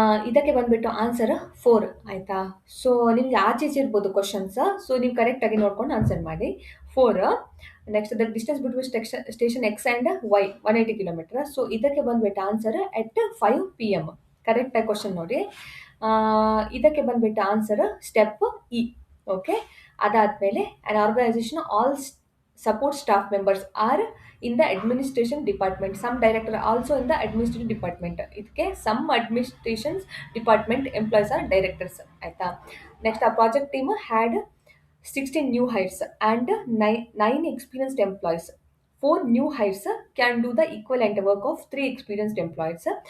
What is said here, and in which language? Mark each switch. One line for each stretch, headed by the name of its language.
Kannada: ಇದಕ್ಕೆ ಬಂದುಬಿಟ್ಟು ಆನ್ಸರ್ 4 ಆಯಿತಾ. ಸೊ ನಿಮ್ಗೆ ಆಚೆ ಈಚೆ ಇರ್ಬೋದು ಕ್ವಶನ್ಸ್, ಸೊ ನೀವು ಕರೆಕ್ಟಾಗಿ ನೋಡ್ಕೊಂಡು ಆನ್ಸರ್ ಮಾಡಿ. 4.
English: Next the distance between station X and Y 180 kilometer.
Kannada: So ಇದಕ್ಕೆ ಬಂದುಬಿಟ್ಟು
English: Answer at 5 PM.
Kannada: ಕರೆಕ್ಟಾಗಿ ಕ್ವಶನ್ ನೋಡಿ. ಇದಕ್ಕೆ ಬಂದುಬಿಟ್ಟು ಆನ್ಸರ್ ಸ್ಟೆಪ್ ಇ.
English: Okay, ಅದಾದಮೇಲೆ an organization all support staff members are in the administration department. Some director also in the administrative department. ಇದಕ್ಕೆ some administration department employees are directors ಆಯ್ತಾ. Next ಆ project team had 16 new hires and 9 experienced employees. 4 new hires can do the equivalent work of 3 experienced employees.